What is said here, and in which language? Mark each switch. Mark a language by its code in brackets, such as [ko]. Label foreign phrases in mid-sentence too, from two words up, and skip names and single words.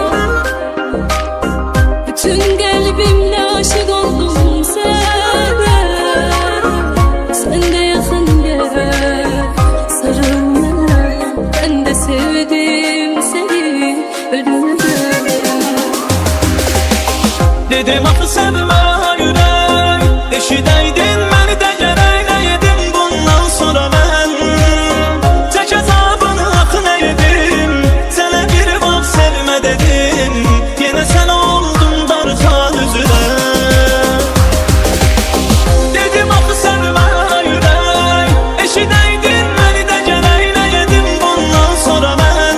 [tr] Tüm kalbimle aşık oldum sana. Sen de yakın gel, sarıl bana. Ben de sevdim seni ölümden. [az] Dedim axı sevmə yürək, eşidəydin məni də gərək nəyədim bundan sonra mən. Çək əzabını axı nəyədim, sənə bir vaxt sevmə dedim. Yenə sən oldun darxan üzrə. Dedim axı sevmə yürək, eşidəydin məni də gərək nəyədim bundan sonra mən.